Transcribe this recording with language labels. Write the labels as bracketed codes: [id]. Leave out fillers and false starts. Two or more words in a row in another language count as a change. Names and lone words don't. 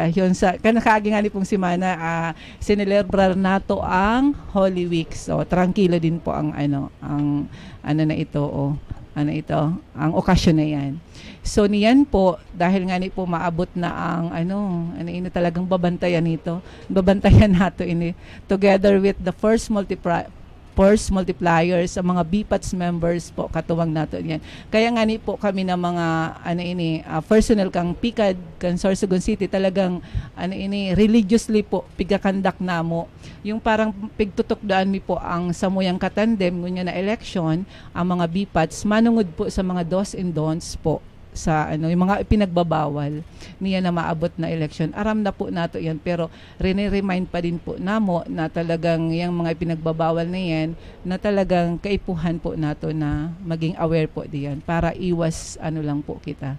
[bik] Yun sa kanakaagi nga ni pong simana, sinelebrar nato ang Holy Week. [tl] So, tranquilo din po ang ang okasyon na yan. [bik] So niyan po, dahil nga po maabot na ang talagang babantayan nito. Babantayan nato ini [en] together with the first multipliers [bik] sa mga BPATS members po katuwang nato yan. Kaya nga po kami na mga personnel kang PICAD kan Sorsogon City talagang religiously po pigakandak namo. Yung parang pigtutukdaan mi po ang samuyang katandem ngunya na election ang mga BPATS manungod po sa mga [en] dos and don'ts [bik] po sa yung mga pinagbabawal niya na maabot na election. Aram na po nato yan pero remind pa din po namo na talagang yung mga pinagbabawal na yan na talagang kaipuhan po nato na maging aware po diyan para iwas lang po kita.